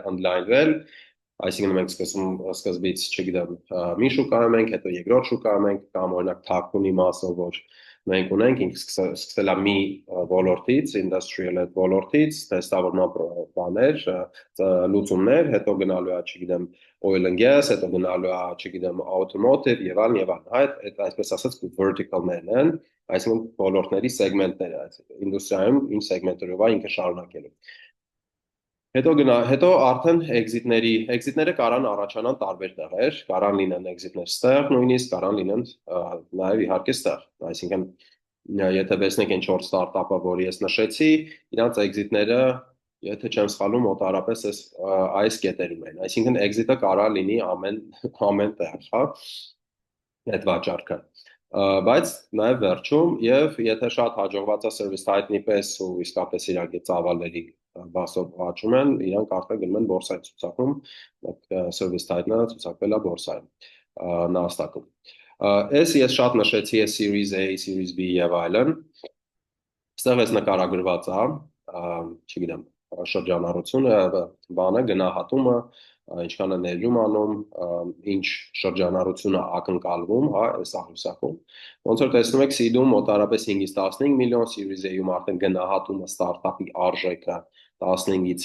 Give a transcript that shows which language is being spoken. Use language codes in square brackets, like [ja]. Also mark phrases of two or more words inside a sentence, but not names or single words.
[hy] ընդլայնվել, այսինքն մենք սկզբից, չգիտեմ, մի շուկայում ենք, հետո երկրորդ շուկայում ենք, կամ օրինակ թաքունի մասը, որ մենք ունենք, ինքը սկսել է մի ոլորտից, industrial ոլորտից, տեստավորման բաներ, լուծումներ, հետո գնալու է, չգիտեմ, [en] oil and gas, [hy] հետո գնալու է, չգիտեմ, automotive եւ այլն եւ այլն։ Այդ այսպես ասած vertical-ներն են, այսինքն ոլորտների սեգմենտները, ինդուստրիայում ինչ սեգմենտերով է ինքը շարունակելու։ Հետո արդեն exit-ները կարան առաջանան տարբեր տեղեր, կարան լինեն exit-ներ ստեղ, նույնիսկ կարան լինեն նաև իհարկե ստեղ։ Այսինքն եթե վերցնենք այն 4 ստարտափը, որ ես նշեցի, իրանց exit-ները, եթե չեմ սխալվում, մոտարապես այս կետերում են։ Այսինքն exit-ը կարա լինի ամեն տեղ, հա, այդ վաճառքը։ Բայց նաև վերջում եւ եթե շատ հաջողված է [en] service type- [hy] ի պես ու իսկապես իրանք ծավալների բասով աճում են, իրանք արդեն գնում են բորսայի ցուցակում, [en] service type- [hy] ը ցուցակվել է բորսայում, Nasdaq-ում։ Ես շատ նշեցի [en] Series A, Series B [hy] եւ այլն։ Այստեղ էս նկարագրված է, չգիտեմ, շրջանառությունը, բանը, գնահատումը, ինչքան է ներդրում անում, ինչ շրջանառությունը ակնկալվում, հա, այս աղյուսակում։ Ոնց որ տեսնում եք, seed-ում մոտարապես 5-ից 15 միլիոն, [en] Series A- [hy] ում արդեն գնահատումը ստարտափի արժեքը 15-ից